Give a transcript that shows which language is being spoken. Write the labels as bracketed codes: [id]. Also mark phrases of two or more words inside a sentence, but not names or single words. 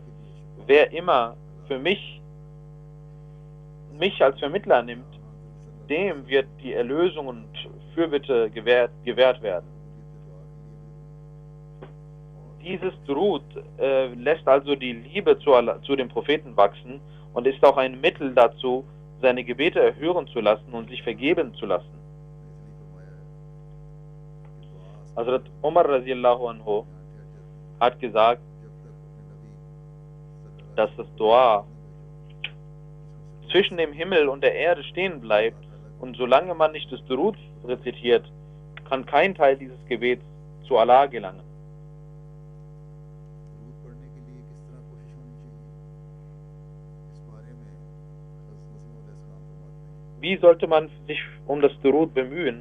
[de] Wer immer für mich als Vermittler nimmt, dem wird die Erlösung und Fürbitte gewährt werden. Dieses Durud lässt also die Liebe zu dem Propheten wachsen und ist auch ein Mittel dazu, seine Gebete erhören zu lassen und sich vergeben zu lassen. Hazrat Umar [ar] رضي الله عنه [de] hat gesagt, dass das Dua zwischen dem Himmel und der Erde stehen bleibt und solange man nicht das Durud rezitiert, kann kein Teil dieses Gebets zu Allah gelangen. Wie sollte man sich um das Durud bemühen?